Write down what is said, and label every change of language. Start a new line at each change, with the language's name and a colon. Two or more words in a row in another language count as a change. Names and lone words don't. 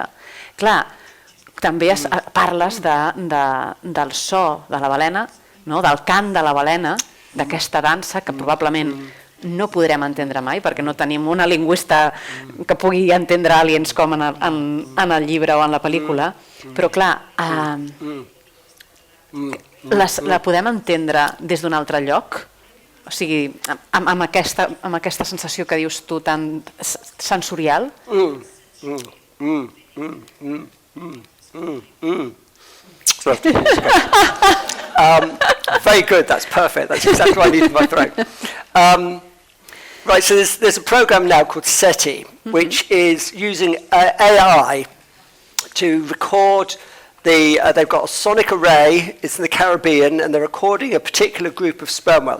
Catalan: Clar, també parles del so de la balena, del cant de la balena, d'aquesta dansa que probablement no podrem entendre mai perquè no tenim una lingüista que pugui entendre aliens com en el llibre o en la pel·lícula, però clar, la podem entendre des d'un altre lloc? O sigui, amb aquesta sensació que dius tu tan sensorial?
English: Very good, that's perfect. That's exactly what I need in my throat. Right, so there's a program now called SETI, which is using AI to record they've got a sonic array, it's in the Caribbean, and they're recording a particular group of sperm whales.